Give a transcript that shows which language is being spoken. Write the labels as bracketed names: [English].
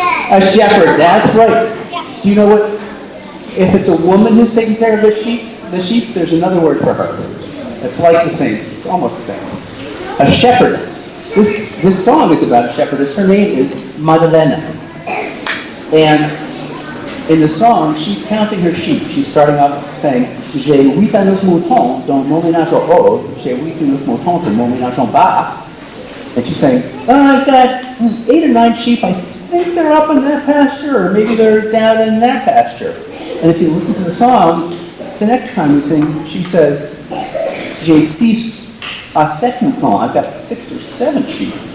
[English] A shepherd, that's right. Do you know what, if it's a woman who's taking care of the sheep, there's another word for her. It's like the same, it's almost the same. A shepherdess. This song is about a shepherdess. Her name is Madalena. And in the song, she's counting her sheep. She's starting off saying, [French] J'ai 8 à 9 moutons dans mon ménage en haut. J'ai 8 à 9 moutons dans mon ménage en bas. [English] And she's saying, I've got 8 or 9 sheep. I think they're up in that pasture, or maybe they're down in that pasture. And if you listen to the song, the next time we sing, she says, [French] J'ai 6 à 7 moutons. [English] I've got 6 or 7 sheep.